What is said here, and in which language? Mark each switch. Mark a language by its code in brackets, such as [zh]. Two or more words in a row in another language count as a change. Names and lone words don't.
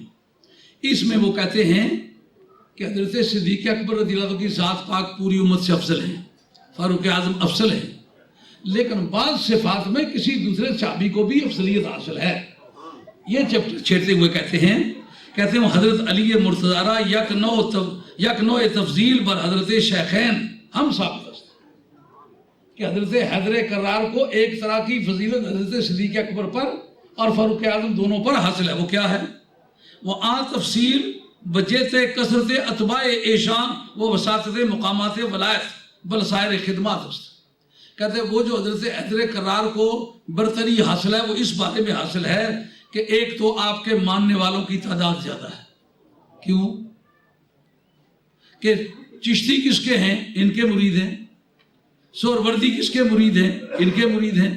[ur] اس میں وہ کہتے ہیں کہ حضرت صدیق اکبر رضی اللہ عنہ کی ذات پاک پوری امت سے افضل ہے، فاروق اعظم افضل ہے، لیکن بعد صفات میں کسی دوسرے صحابی کو بھی افضلیت حاصل ہے. یہ چیپٹر چھیڑتے ہوئے کہتے ہیں حضرت علی مرتضیٰ [fa] یک نوع یک نوع تفضیل بر حضرت شیخین ہم ثابت است [ur] کہ حضرت حیدر کرار کو ایک طرح کی فضیلت حضرت صدیق اکبر پر اور فاروق اعظم دونوں پر حاصل ہے. وہ کیا ہے؟ [fa] وہ تفصیل بجیت کثرت اتباع ایشان و وساطت مقامات ولایت بل سائر خدمات است. [ur] کہتے ہیں وہ جو حضرت حیدر کرار کو برتری حاصل ہے وہ اس بارے میں حاصل ہے کہ ایک تو آپ کے ماننے والوں کی تعداد زیادہ ہے. کیوں؟ کہ چشتی کس کے ہیں؟ ان کے مرید ہیں. سہروردی کس کے مرید ہیں؟ ان کے مرید ہیں.